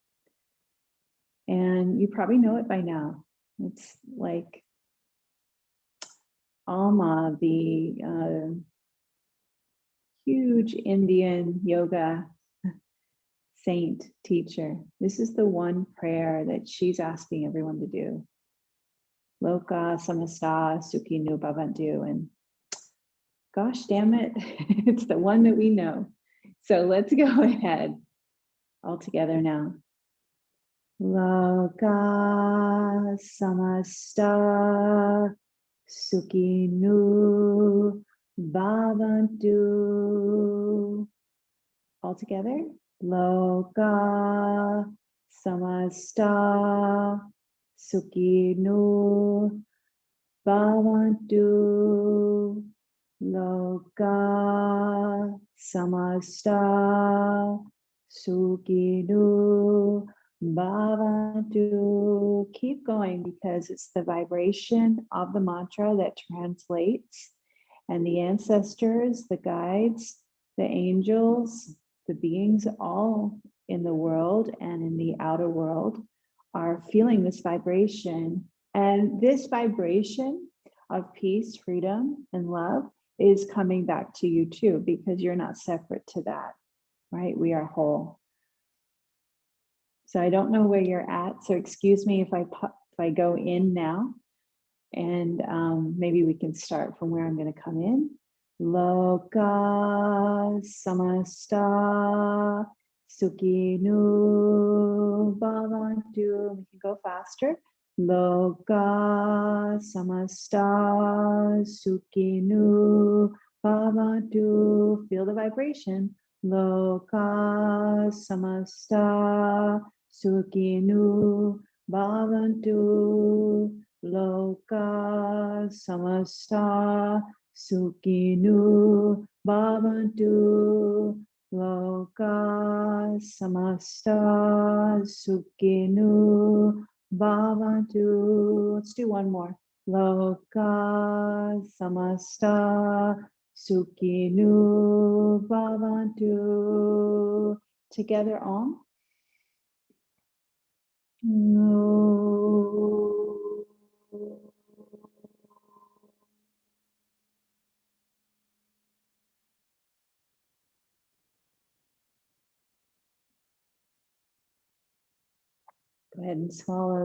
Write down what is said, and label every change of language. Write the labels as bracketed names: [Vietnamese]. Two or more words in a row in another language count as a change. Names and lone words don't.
[English] And you probably know it by now. It's like Alma, the huge Indian yoga saint teacher. This is the one prayer that she's asking everyone to do. [Sanskrit] Loka samasta sukhino bhavantu. [English] And gosh damn it, it's the one that we know. So let's go ahead all together now. [Sanskrit] Loka samasta sukhino bhavantu. [English] All together. [Sanskrit] Loka samasta sukhino bhavantu. Loka samasta sukhino bhavantu. [English] Keep going, because it's the vibration of the mantra that translates, and the ancestors, the guides, the angels, the beings all in the world and in the outer world are feeling this vibration And this vibration of peace, freedom, and love is coming back to you too, because you're not separate to that, right? We are whole. So I don't know where you're at. So excuse me if I go in now, and maybe we can start from where I'm going to come in. [Sanskrit] Loka samasta sukhinu bhavantu. [English] We can go faster. [Sanskrit] Loka samasta sukhinu bhavantu. [English] Feel the vibration. [Sanskrit] Loka samasta sukhinu bhavantu. Loka samasta sukhinu bhavantu. Loka samasta sukhinu bhavantu. [English] Let's do one more. [Sanskrit] Loka samasta sukhinu bhavantu. [English] Together all. No. Go ahead and swallow.